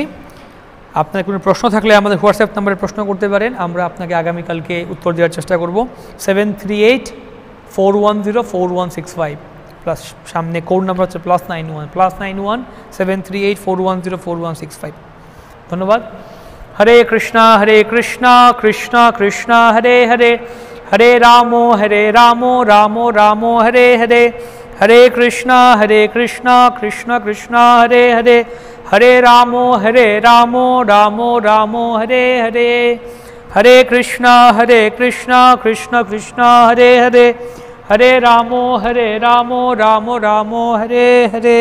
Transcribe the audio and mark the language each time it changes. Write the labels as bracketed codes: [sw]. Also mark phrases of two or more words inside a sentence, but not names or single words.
[bn] আপনার কোনো প্রশ্ন থাকলে আমাদের হোয়াটসঅ্যাপ নাম্বারে প্রশ্ন করতে পারেন, আমরা আপনাকে আগামীকালকে উত্তর দেওয়ার চেষ্টা করব। 738-410-4165 প্লাস সামনে কোড নাম্বার হচ্ছে +91 738-410-4165। ধন্যবাদ। [sa] हरे कृष्णा कृष्णा कृष्णा हरे हरे, हरे रामो रामो रामो हरे हरे, हरे कृष्णा कृष्णा कृष्णा हरे हरे, हरे रामो रामो रामो हरे हरे, हरे कृष्णा कृष्णा कृष्णा हरे हरे, हरे रामो रामो हरे हरे।